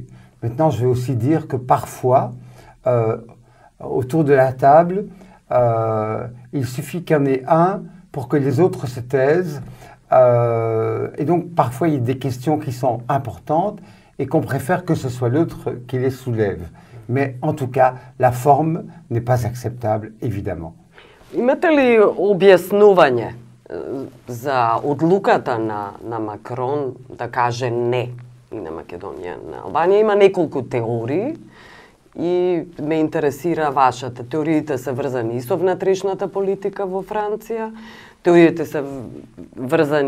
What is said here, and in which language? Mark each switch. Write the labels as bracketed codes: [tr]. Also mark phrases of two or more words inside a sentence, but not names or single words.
[fr] Maintenant, je vais aussi dire que parfois, autour de la table, il suffit qu'il y en ait un pour que les autres se taisent. Et donc, parfois, il y a des questions qui sont importantes et qu'on préfère que ce soit l'autre qui les soulève. Mais en tout cas, la forme n'est pas acceptable, évidemment. [mk] Имате ли објаснување за одлуката на Макрон да каже не и на Македонија, на Албанија? Има неколку теории и ме интересира вашата. Теориите се врзани и со внатрешната политика во Франција, теориите се врзани